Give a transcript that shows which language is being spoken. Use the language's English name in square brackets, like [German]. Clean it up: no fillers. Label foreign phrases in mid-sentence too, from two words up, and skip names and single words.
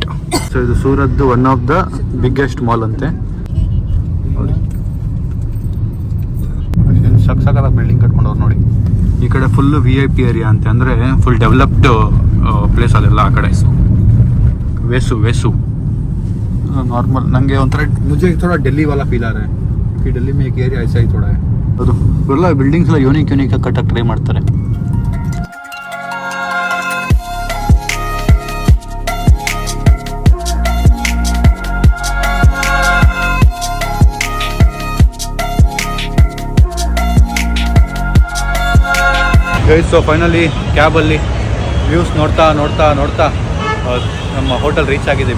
[Kannada] ಸೊ ಇದು ಸೂರತ್ [English] one of the biggest mall [Kannada] ಅಂತೆ ನೋಡಿ. ಸಕ್ಕತ್ತಾಗಿ ಬಿಲ್ಡಿಂಗ್ ಕಟ್ಕೊಂಡವ್ರು ನೋಡಿ. ಈ ಕಡೆ [English] full VIP area [Kannada] ಅಂತೆ, ಅಂದರೆ [English] full developed place [Kannada] ಅದೆಲ್ಲ. ಆ ಕಡೆ ವೇಸು नॉर्मल. ನನಗೆ ಒಂಥರ [Hindi] मुझे थोड़ा दिल्ली वाला फील आ रहा है कि दिल्ली में एक एरिया ऐसा ही थोड़ा है. [Kannada] ಅದು ಎಲ್ಲ ಬಿಲ್ಡಿಂಗ್ಸ್ ಎಲ್ಲ ಯೂನಿಕ್ ಆಗಿ ಕಟ್ಟಕ್ಕೆ ಟ್ರೈ ಮಾಡ್ತಾರೆ. [English] guys, so finally [Kannada] ಕ್ಯಾಬಲ್ಲಿ ವ್ಯೂಸ್ ನೋಡ್ತಾ ನಮ್ಮ [English] hotel reach [Kannada] ಆಗಿದ್ದೀವಿ.